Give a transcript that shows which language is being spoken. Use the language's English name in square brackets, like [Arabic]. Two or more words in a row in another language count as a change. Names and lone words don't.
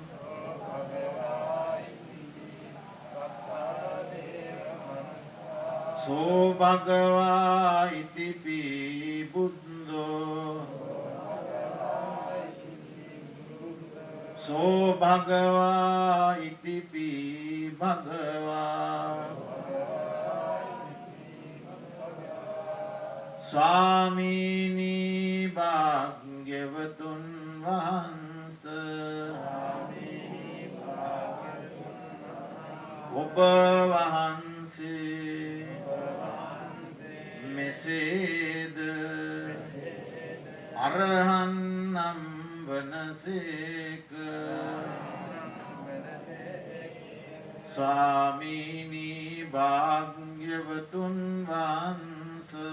[Pali] සෝ භගවා ඉතිපි බුද්ධෝ සෝ භගවා ඉතිපි භගවා [Sinhala] ස්වාමීනි භාග්‍යවතුන් වහන්ස ඔබ වහන්සේ මෙසේද අරහන් නම් වනසේක ස්වාමීනි භාග්‍යවතුන් වහන්ස